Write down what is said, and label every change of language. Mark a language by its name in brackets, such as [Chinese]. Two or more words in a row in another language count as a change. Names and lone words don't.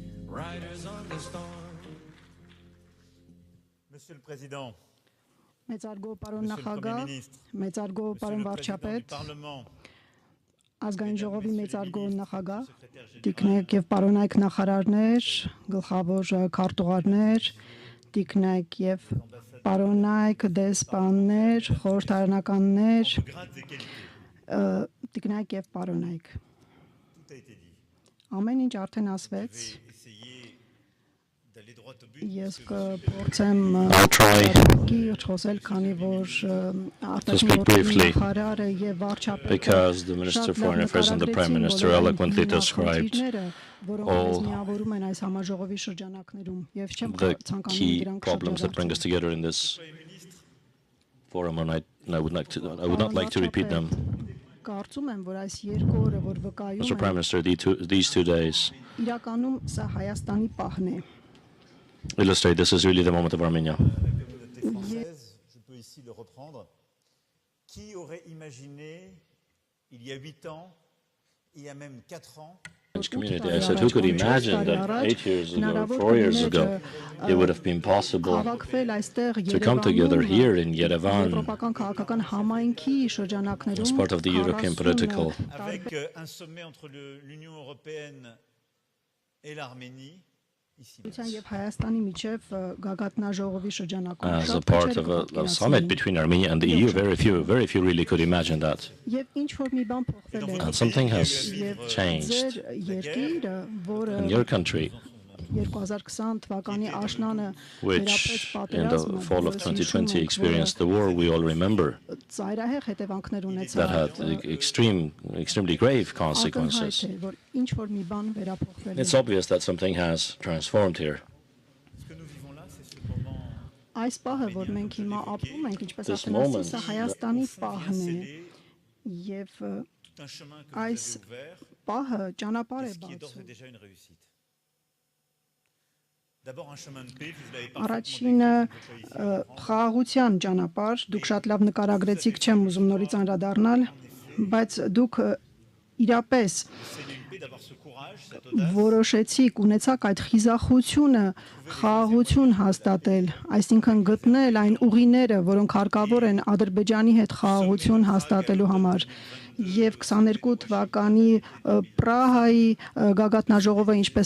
[English] riders on the storm. [French] Monsieur le Président, [Armenian] Մեծարգո պարոն [French] Monsieur le Premier [Armenian] նախագահ, [French] ministre, [Armenian] մեծարգո [French] Monsieur [Armenian] պարոն [French] le Président du [Armenian] վարչապետ, [French] Parlement, [Armenian] ազգային ժողովի մեծարգո նախագահ, [French] secrétaire général, [Armenian] տիկնայք եւ պարոնայք նախարարներ, գլխավոր քարտուղարներ, տիկնայք եւ պարոնայք դեսպաններ, խորհրդարանականներ, [French] grades et qualités, [Armenian] տիկնայք եւ պարոնայք։ [French] tout a été dit. [Armenian] Ամեն ինչ արդեն ասվեց։ [French] Je vais essayer d'aller droit au but. [Armenian] Ես կփորձեմ [English] I'll try [Armenian] կիրճ խոսել, քանի որ [English] speak briefly, [Armenian] նախարարը եւ վարչապետը [English] because the Minister of Foreign Affairs and the Prime Minister eloquently described all [Armenian] միավորում են այս համաժողովի շրջանակներում եւ չեմ [English] the [Armenian] ցանկանում [English] key [Armenian] դրանք [English] problems that bring us together in this forum, and I would not like to repeat them. [Armenian] Կարծում եմ, որ այս երկու օրը, որ վկայում [English] Mr. Prime [Armenian] են, [English] Minister, these 2 days [Armenian] իրականում սա Հայաստանի պահն է։ [English] illustrate this is really the moment of Armenia. [French] La communauté française, je peux ici le reprendre. Qui aurait imaginé, il y a 8 ans, il y a même 4 ans, [English] French community. I said, who could imagine that 8 years ago, 4 years ago, it would have been possible [Armenian] Հավաքվել այստեղ [English] to come together here in Yerevan [Armenian] Եվրոպական քաղաքական համայնքի շրջանակներում [English] as part of the European political [French] avec un sommet entre l'Union européenne et l'Arménie, ici. [Armenian] եւ Հայաստանի միջև գագաթնաժողովի շրջանակում [English] as a part of a summit between Armenia and the EU. Very few really could imagine that. [Armenian] Եվ ինչ որ մի բան փոխվել է [English] And something has changed [Armenian] ձեր երկիրը, որը [English] in your country, [Armenian] 2020 թվականի աշնանը [English] which in the fall of 2020 experienced the war we all remember, [Armenian] ծայրահեղ հետևանքներ [English] that had [Armenian] ունեցավ։ [English] extremely grave [Armenian] Ակնհայտ [English] consequences. [Armenian] է, որ ինչ որ մի բան վերափոխվել [English] It's [Armenian] է։ [English] obvious that something has transformed here. [French] Ce que nous vivons là, c'est ce moment [Armenian] Այս պահը, որ մենք հիմա ապրում ենք, ինչպես [English] This [Armenian] ասեմ, [English] moment, [Armenian] սա Հայաստանի [French] vient [Armenian] պահն է [French] sceller [Armenian] եւ [French] tout un chemin que vous [Armenian] այս [French] avez ouvert, [Armenian] պահը ճանապարհ է [French] ce qui est d'ores et [Armenian] բացում։ [French] déjà une réussite. D'abord un chemin de paix, vous l'avez [Armenian] Առաջինը [French] parfaitement décrit. [Armenian] խաղաղության ճանապարհ, դուք շատ լավ նկարագրեցիք, չեմ ուզում նորից անդրադառնալ, բայց դուք իրապես [French] C'est une paix d'avoir ce courage, cette audace, [Armenian] որոշեցիք, ունեցաք այդ խիզախությունը խաղաղություն հաստատել, այսինքն գտնել այն ուղիները, որոնք հարկավոր են Ադրբեջանի հետ խաղաղություն հաստատելու համար։ Եվ 22 թվականի Պրահայի գագաթնաժողովը, ինչպես